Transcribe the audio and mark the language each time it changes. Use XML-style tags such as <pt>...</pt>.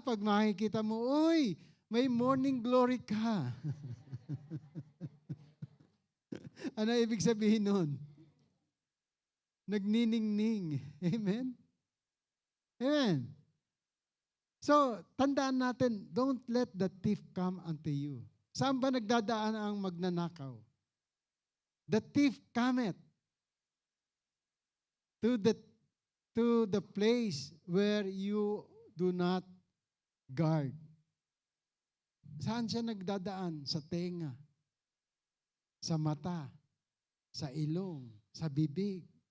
<tl>Pag makikita mo, uy, may morning glory ka. Ano ibig sabihin nun? Nagniningning. Amen? Amen?</tl> <en>So,</en> <tl>tandaan natin,</tl> <en>don't let the thief come unto you.</en> <tl>Saan ba nagdadaan ang magnanakaw?</tl> <en>The thief cometh to the place where you do not guard.</en> <tl>Saan siya nagdadaan? Sa tenga, sa mata, sa ilong, sa bibig.</tl>